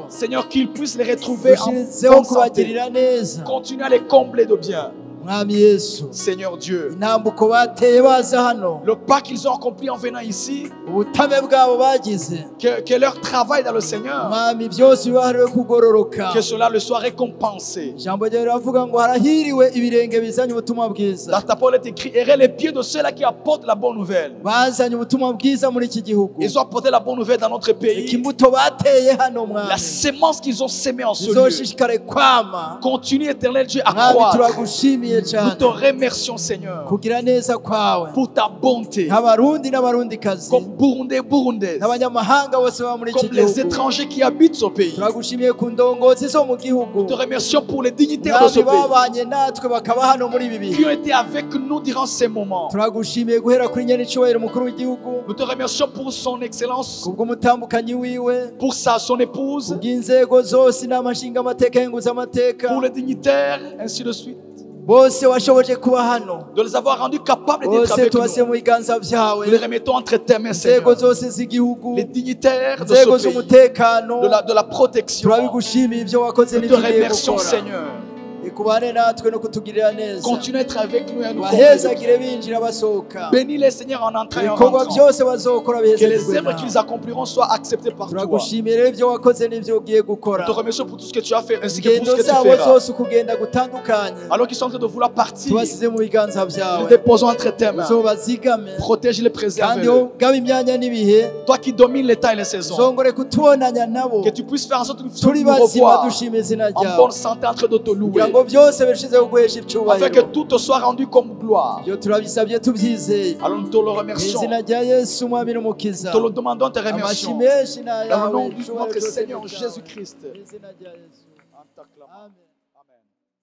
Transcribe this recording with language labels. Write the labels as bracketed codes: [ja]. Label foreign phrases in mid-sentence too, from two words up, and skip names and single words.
[fr] Seigneur, qu'ils puissent les retrouver en [rn] ushirizeho [fr] bonne santé. [rn] kubagirira neza. [fr] Continue à les combler de bien. [rn] Mwami Yesu, [fr] Seigneur Dieu, [rn] intambuko bateye baza hano, [fr] le pas qu'ils ont accompli en venant ici, [rn] ubutame bwabo bagize, [fr] que leur travail dans le Seigneur, [rn] Mwami byose bibahariwe kugororoka. [fr] que cela le soit récompensé. [rn] Ijambo ryawe riravuga ngo harahiriwe ibirenge bizanye ubutumwa bwiza. [fr] Dans ta parole est écrit, errez les pieds de ceux-là qui apportent la bonne nouvelle. [rn] Bazanye ubutumwa bwiza muri iki gihugu. [fr] Ils ont apporté la bonne nouvelle dans notre pays. [rn] Imbuto bateye hano [fr] La [rn] Mwami [fr] sémence qu'ils ont sémée en ce lieu. [rn] izoshishikare kwama. [fr] Continue, éternel Dieu, à [rn] Mwami [fr] croître. [rn] turagushimiye [fr] Nous [rn] cyane [fr] te remercions, Seigneur, [rn] kugira neza kwawe [fr] pour ta bonté. [rn] nk'abarundi n'abarundikazi [fr] Comme Burundais, Burundaises, [rn] n'abanyamahanga bose baba muri iki [fr] comme les [rn] gihugu. [fr] étrangers qui habitent ce pays. [rn] Turagushimiye ku ndongozi zo mu gihugu, [fr] Nous te remercions pour les dignitaires de ce [rn] Mwami [fr] pays [rn] babanye natwe bakaba hano muri ibi [fr] qui [rn] bihe. [fr] ont été avec nous durant ces moments. [rn] Turagushimiye guhera kuri nyenicubahiro umukuru w'igihugu, [fr] Nous te remercions pour son excellence, [rn] kubw'umutambukanyi wiwe, [fr] pour son épouse, [rn] kubw'inzego zose inama nshingamateka y'inguzamateka, [fr] pour les dignitaires, ainsi de suite. [rn] bose washoboje kuba hano, [fr] De les avoir rendus capables d'être [rn] bose [fr] avec [rn] tubase [fr] nous. [rn] mu biganza [fr] Nous les [rn] byawe, [fr] remettons entre tes mains, [rn] inzego [fr] Seigneur. [rn] zose z'igihugu, [fr] Les dignitaires de [rn] inzego [fr] ce pays, [rn] z'umutekano, [fr] de la protection. [rn] turabigushimiye ibyo wakoze [fr] Nous te [rn] n'ibyo ugiye [fr] remercions, [rn] gukora. [fr] Seigneur. [rn] Ikubane natwe no kutugirira neza, [fr] Continue à être avec nous et à nous combler de [rn] bahezagire binjira basohoka, [fr] Bénis les Seigneurs en entrant et en [rn] ibikorwa [fr] rentrant. [rn] byose bazokora [fr] Que les [rn] bihezagirwe [fr] œuvres qu'ils [rn] nawe. [fr] accompliront soient acceptées par toi. [rn] Turagushimiye rero ibyo wakoze n'ibyo ugiye gukora, [fr] Nous te remercions pour tout ce que tu as fait ainsi que pour [rn] ingendo [fr] ce que tu [rn] zabo [fr] feras. [rn] zose ukugenda gutandukanye [fr] Alors qu'ils sont en train de vouloir partir, [rn] tubasize mu biganza [fr] nous [rn] byawe, [fr] déposons entre tes mains. [rn] uzobazigame [fr] Protège-les, préserve-les. [rn] kandi ugabe imyanya n'ibihe, [fr] Toi qui domines les temps et les saisons, [rn] uzongore kutubonanya nabo, [fr] que tu puisses faire en sorte que nous [rn] turi [fr] puissions nous [rn] bazima [fr] revoir [rn] dushima izina [fr] en [rn] ryawe, [fr] bonne santé en train de te louer, [rn] kugira ngo byose birushizeho guhesha [fr] afin que [rn] icyubahiro. [fr] tout te soit rendu comme gloire. [rn] Ibyo turabisabye tubyizeye [fr] Alors nous te le [rn] mu [fr] remercions. [rn] izina rya Yesu umwami n'umukiza. [fr] Te le demandons, te [rn] Amashyi [fr] remercions. [rn] menshi ni [fr] Dans le [rn] ayawe, [fr] nom de [rn] icyubahiro [fr] notre [rn] cyose [fr] Seigneur [rn] ni icyawe. [fr] Jésus-Christ. [rn] Mu izina rya Yesu. [fr] En t'acclamant. Amen. Amen.